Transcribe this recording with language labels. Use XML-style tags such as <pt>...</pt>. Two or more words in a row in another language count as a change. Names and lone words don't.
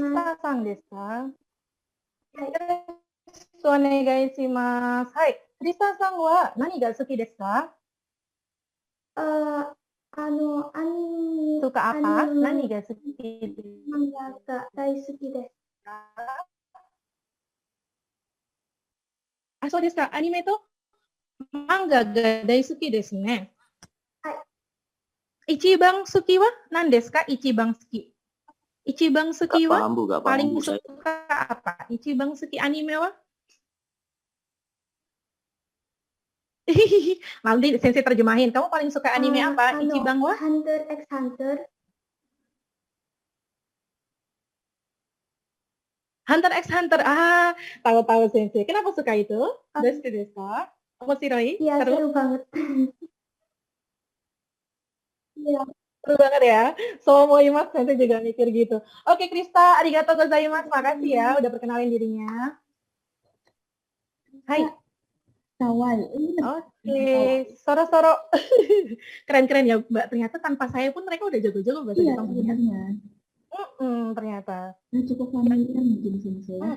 <ja>Kristaさんですか？お願いします. はい、Kristaさんは何が好きですか? Anime.</ja> <id>Suka apa?</id> <ja>何が好き? 漫画が大好きです. そうですか? アニメと漫画が大好きですね. 一番好きは何ですか？一番好き. 一番好きは</ja> <id>paling suka apa?</id> <ja>一番好きアニメは?</ja> <id>Nanti sensei terjemahin. Kamu paling suka anime apa?</id> <ja>一番は? Hunter x Hunter. Hunter x Hunter.</ja> <id>Tahu-tahu sensei. Kenapa suka itu?</id> <ja>ですですか? Omoshiroi?</ja> <id>Iya, seru banget. Iya. Seru banget ya. Somoimasu, sensei juga mikir gitu. Oke, Krista,</id> <ja>ありがとうございます.</ja> <id>Makasih ya udah perkenalin dirinya. Hai. Kawai. Oke, Soro-soro. Keren-keren ya, Mbak. Ternyata tanpa saya pun mereka udah jago-jago bahasa Jepang. Sebenarnya. Ternyata. Cukup familiar mungkin sensei.</id>